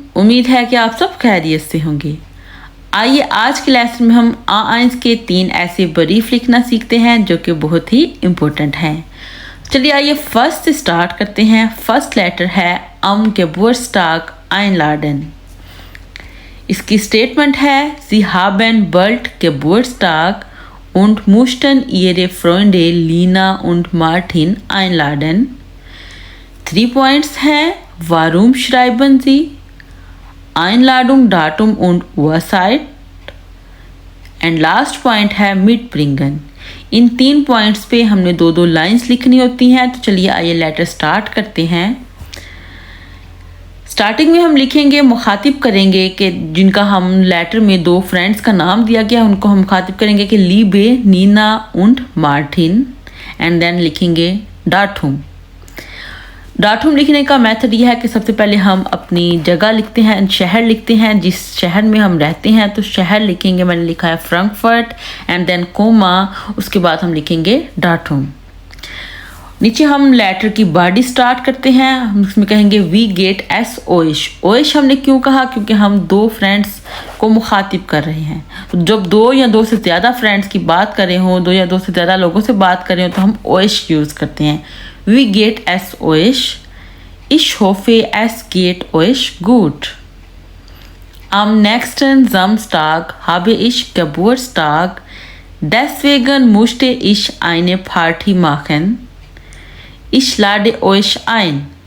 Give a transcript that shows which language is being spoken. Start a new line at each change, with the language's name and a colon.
Hindi: उम्मीद है कि आप सब खैरियत से होंगे। आइए आज के लेसन में हम आइंस के 3 ऐसे बरीफ लिखना सीखते हैं जो कि बहुत ही इम्पोर्टेंट हैं। चलिए आइए फर्स्ट से स्टार्ट करते हैं। फर्स्ट लेटर है
German: Geburtstag einladen।
Hindi: इसकी स्टेटमेंट है
German: Sie haben bald Geburtstag und mussten ihre Freunde Lina und Martin einladen।
Hindi: 3 points हैं।
German: Warum schreiben Sie? Einladung, Datum und Uhrzeit।
Hindi: And last point है mitbringen। इन 3 points पे हमने 2-2 lines लिखनी होती हैं। तो चलिए आइए लेटर स्टार्ट करते हैं। स्टार्टिंग में हम लिखेंगे, मुखातिब करेंगे कि जिनका हम लेटर में 2 फ्रेंड्स का नाम दिया गया उनको हम मुखातिब करेंगे कि लीबे, Neena und Martin. And then लिखेंगे डाटूम। डाटूम लिखने का मेथड यह है कि सबसे पहले हम अपनी जगह लिखते हैं, शहर लिखते हैं जिस शहर में हम रहते हैं। तो शहर लिखेंगे, मैंने लिखा है फ्रैंकफर्ट एंड देन कोमा। उसके बाद हम लिखेंगे डाटूम। नीचे हम लेटर की बॉडी स्टार्ट करते हैं। हम उसमें कहेंगे
German: वी गेट एस ओइश।
Hindi: ओइश हमने क्यों कहा? क्योंकि हम 2 फ्रेंड्स को मुखातिब कर रहे हैं। तो जब 2 या 2 से ज़्यादा फ्रेंड्स की बात कर रहे हों, 2 या 2 से ज़्यादा लोगों से बात कर रहे हो तो हम ओइश यूज़ करते हैं।
German: We geht es euch? Ich hoffe, es geht euch gut. Am nächsten Samstag habe ich Geburtstag, deswegen musste ich eine Party machen. Ich lade euch ein.